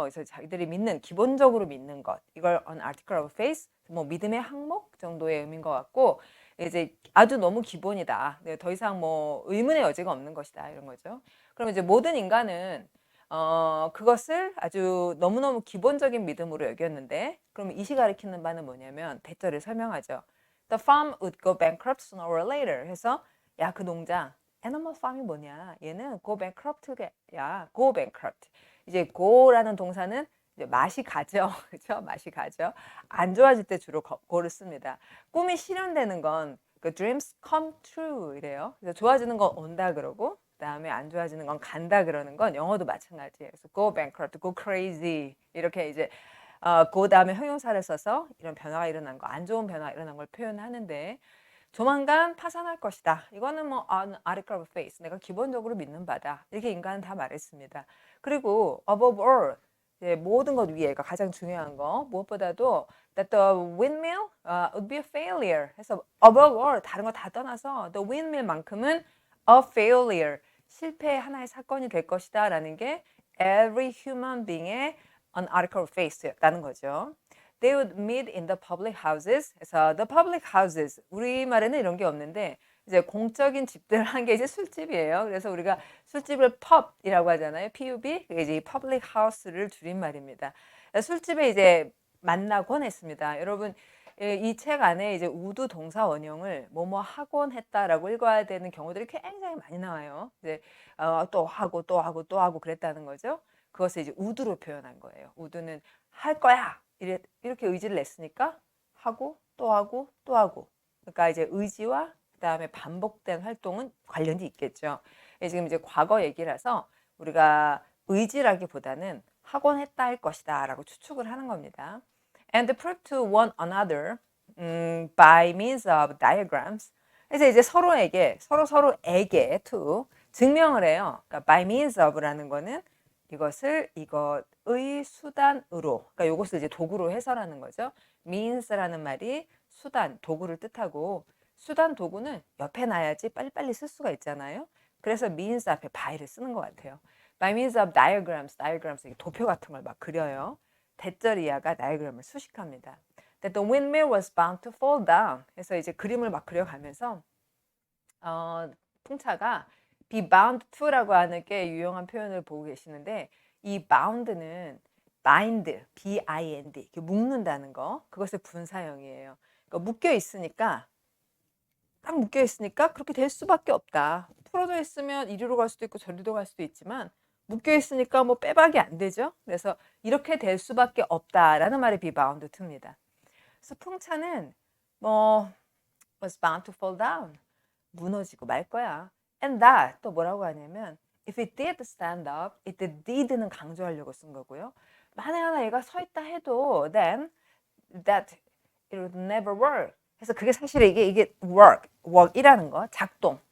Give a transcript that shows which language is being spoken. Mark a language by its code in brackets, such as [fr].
[ko] 그래서 자기들이 믿는 기본적으로 믿는 것 이걸 [en] an article of faith [ko] 뭐 믿음의 항목 정도의 의미인 것 같고 이제 아주 너무 기본이다. 더 이상 뭐 의문의 여지가 없는 것이다 이런 거죠. 그럼 이제 모든 인간은 그것을 아주 너무너무 기본적인 믿음으로 여겼는데 그럼 이시 가리키는 바는 뭐냐면 대절을 설명하죠. [en] The farm would go bankrupt sooner or later [ko] 해서 야 그 농장 animal farm이 뭐냐 얘는 [en] go bankrupt [ko] 야 go bankrupt 이제 go라는 동사는 이제 맛이 가죠. 그렇죠? 맛이 가죠. 안 좋아질 때 주로 go를 씁니다. 꿈이 실현되는 건 그 [en] dreams come true [ko] 이래요. 그래서 좋아지는 건 온다 그러고 그다음에 안 좋아지는 건 간다 그러는 건 영어도 마찬가지예요. 그래서 [en] go bankrupt, go crazy [ko] 이렇게 이제 그 다음에 형용사를 써서 이런 변화가 일어난 거, 안 좋은 변화가 일어난 걸 표현하는데 조만간 파산할 것이다. 이거는 뭐 [en] an article of faith, [ko] 내가 기본적으로 믿는 바다. 이렇게 인간은 다 말했습니다. 그리고 [en] above all, [ko] 모든 것 위에가 가장 중요한 거 무엇보다도 [en] that the windmill would be a failure. [ko] 해서 [en] above all [ko] 다른 거 다 떠나서 [en] the windmill [ko] 만큼은 [en] a failure, [ko] 실패의 하나의 사건이 될 것이다 라는 게 [en] every human being [ko] 의 [en] an article of faith [ko] 였다는 거죠. [en] They would meet in the public houses. [ko] 그래서 the public houses 우리말에는 이런 게 없는데 이제 공적인 집들 한 게 이제 술집이에요. 그래서 우리가 술집을 pub이라고 하잖아요. pub 그게 이제 public house를 줄인 말입니다. 술집에 이제 만나곤 했습니다. 여러분 이 책 안에 이제 우드 동사 원형을 뭐뭐 하곤 했다라고 읽어야 되는 경우들이 굉장히 많이 나와요. 이제 또 하고 또 하고 또 하고 그랬다는 거죠. 그것을 이제 우드로 표현한 거예요. 우드는 할 거야 이렇게 의지를 냈으니까 하고 또 하고 또 하고. 그러니까 이제 의지와 그다음에 반복된 활동은 관련이 있겠죠. 지금 이제 과거 얘기라서 우리가 의지라기보다는 하곤 했다 할 것이다라고 추측을 하는 겁니다. [en] And prove to one another by means of diagrams. [ko] 그래서 이제 서로에게 to 증명을 해요. 그러니까 by means of라는 거는 이것의 수단으로, 그러니까 이것을 이제 도구로 해설하는 거죠. means라는 말이 수단, 도구를 뜻하고 수단 도구는 옆에 놔야지 빨리빨리 쓸 수가 있잖아요. 그래서 means 앞에 by를 쓰는 것 같아요. [en] by means of diagrams [ko] 도표 같은 걸 막 그려요. 대절 이하가 다이어그램을 수식합니다. [en] That the windmill was bound to fall down. [ko] 그래서 이제 그림을 막 그려가면서 풍차가 [en] be bound to [ko] 라고 하는 게 유용한 표현을 보고 계시는데 이 bound는 bind, B-I-N-D 묶는다는 거 그것의 분사형이에요. 그러니까 묶여 있으니까 딱 묶여 있으니까 그렇게 될 수밖에 없다. 풀어져 있으면 이리로 갈 수도 있고 저리로 갈 수도 있지만 묶여 있으니까 뭐 빼박이 안 되죠. 그래서 이렇게 될 수밖에 없다라는 말이 [en] be bound to [ko] 입니다. 그래서 풍차는 [en] was bound to fall down. [ko] 무너지고 말 거야. [en] And that [ko] 또 뭐라고 하냐면 [en] if it did stand up, [ko] 이때 did는 강조하려고 쓴 거고요. 만에 하나 얘가 서 있다 해도 [en] then that it would never work. [ko] 그래서 그게 사실 이게 work이라는 거, 작동.